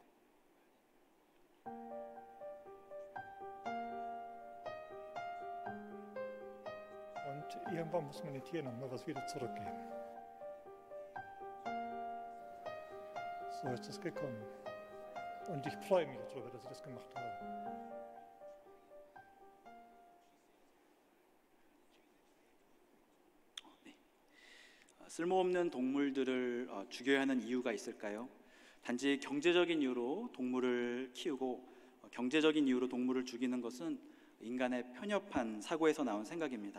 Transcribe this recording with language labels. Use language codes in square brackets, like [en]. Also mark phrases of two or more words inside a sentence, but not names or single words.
[de] Und irgendwann muss man den Tieren noch mal was wieder zurückgeben. So ist es gekommen. Und ich freue mich darüber, dass ich das gemacht habe. [ko] 쓸모없는 동물들을 죽여야 하는 이유가 있을까요? 단지 경제적인 이유로 동물을 키우고 경제적인 이유로 동물을 죽이는 것은 인간의 편협한 사고에서 나온 생각입니다.